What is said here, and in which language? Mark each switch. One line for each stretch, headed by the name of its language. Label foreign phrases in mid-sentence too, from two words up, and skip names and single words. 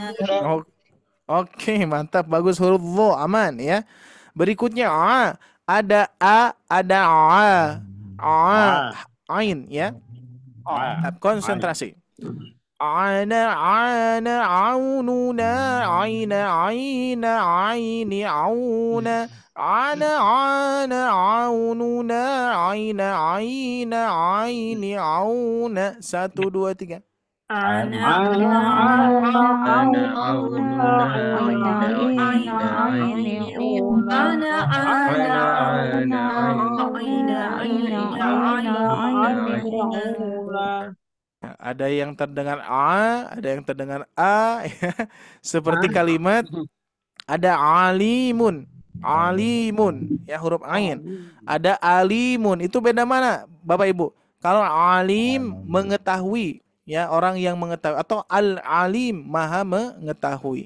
Indonesian: Oke, mantap, bagus huruf vo, aman ya. Berikutnya ada a, ada ain ya. Mantap, konsentrasi. aununa, aini, auna. Aununa, aini, auna. 1, 2, 3. Ana Ana aununa aina ina aini una. ana Ana aina aini Auna. Ada yang terdengar ada yang terdengar a, ya. Seperti kalimat ada alimun, ya huruf ain. Ada alimun, itu beda mana, Bapak Ibu? Kalau alim mengetahui, ya orang yang mengetahui, atau al-alim maha mengetahui.